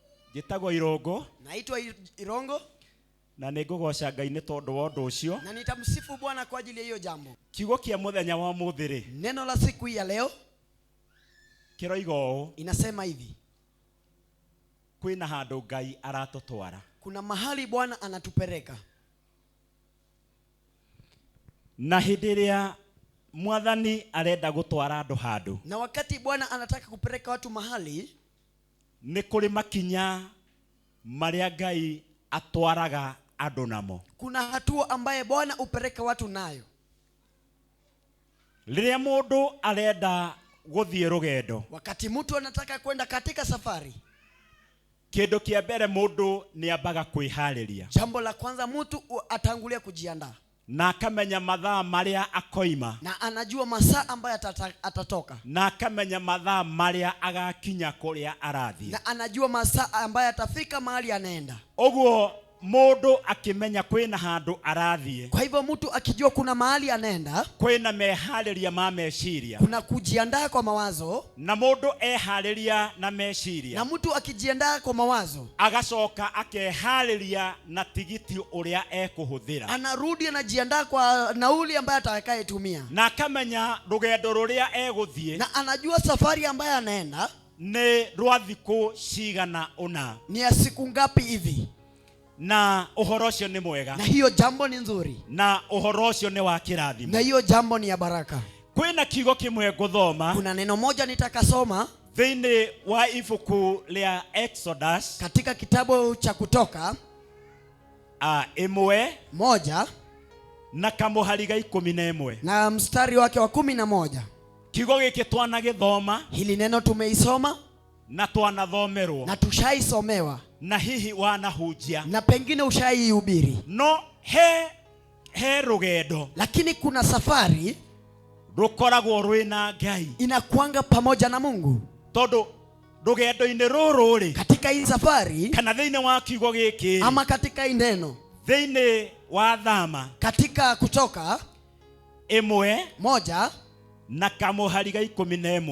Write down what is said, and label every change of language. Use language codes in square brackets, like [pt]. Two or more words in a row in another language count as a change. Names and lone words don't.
[ki] Njĩtagwo Irongo. [sw] Naitwa Irongo. [ki] Na nĩngũgoca Ngai nĩ tondũ wa ũndũ ũcio. [sw] Na nitamsifu Bwana kwa ajili ya hiyo jambo. [ki] Kiugo kĩa mũthenya wa mũthĩ. [sw] Neno la siku hii ya leo [ki] kĩroiga ũũ. [sw] Inasema hivi. [ki] Kwĩna handũ Ngai aratũtwara. [sw] Kuna mahali Bwana anatupeleka. [ki] Na hĩndĩ ĩrĩa Mwathani arenda gũtwara andũ handũ. [sw] Na wakati Bwana anataka kupeleka watu mahali, [ki] nĩ kũrĩ makinya marĩa Ngai atwaraga andũ namo. [sw] Kuna hatua ambaye Bwana upeleka watu nayo. [ki] Rĩrĩa mũndũ arenda gũthiĩ rũgendo, [sw] wakati mtu anataka kwenda katika safari, [ki] kĩndũ kĩa mbere mũndũ nĩambaga kwĩharĩria. [sw] Jambo la kwanza mtu atangulia kujiandaa. [ki] Na akamenya mathaa marĩa akoima. [sw] Na anajua masaa ambayo atatoka. [ki] Na akamenya mathaa marĩa agakinya kũrĩa arathiĩ. [sw] Na anajua masaa ambayo atafika mahali anaenda. [ki] Ũguo mũndũ akimenya kwĩna handũ arathiĩ. [sw] Kwa hivyo mtu akijua kuna mahali anaenda, [ki] kwĩna meharĩria ma meciria. [sw] Kuna kujiandaa kwa mawazo. [ki] Na mũndũ eharĩria na meciria. [sw] Na mtu akijiandaa kwa mawazo, [ki] agacoka akeharĩria na tigiti ũrĩa ekũhũthĩra. [sw] Anarudi anajiandaa kwa nauli ambayo atakayetumia. [ki] Na akamenya rũgendo rũrĩa egũthiĩ. [sw] Na anajua safari ambayo anaenda [ki] nĩ rwa thikũ cigana ũna. [sw] Ni ya siku ngapi hivi. [ki] Na ũhoro ũcio nĩ mwega. [sw] Na hiyo jambo ni nzuri. [ki] Na ũhoro ũcio nĩ wa kĩrathimo. [sw] Na hiyo jambo ni ya baraka. [ki] Kwĩna kiugo kĩmwe ngũthoma. [sw] Kuna neno moja nitakasoma [ki] thĩinĩ wa ibuku rĩa Exodus, [sw] katika kitabu cha Kutoka [ki] 1 na kamũhari ga 11 [sw] na mstari wake wa 11. [ki] Kiugo gĩkĩ twanagĩthoma. [sw] Hili neno tumeisoma [ki] na twanathomerwo. [sw] Na tushaisomewa. Na hihi wanahunjia. Na pengine ushaihubiri. [ki] No he rũgendo. [sw] Lakini kuna safari [ki] rũkoragwo rwĩna Ngai. [sw] Inakuanga pamoja na Mungu. [ki] Tondũ rũgendo-inĩ rũrũ rĩ, [sw] katika hii safari, [ki] kana thĩinĩ wa kiugo gĩkĩ, [sw] ama katika hii neno, [ki] thĩinĩ wa Thama, [sw] katika Kutoka [ki] 1 na kamũhari ga 11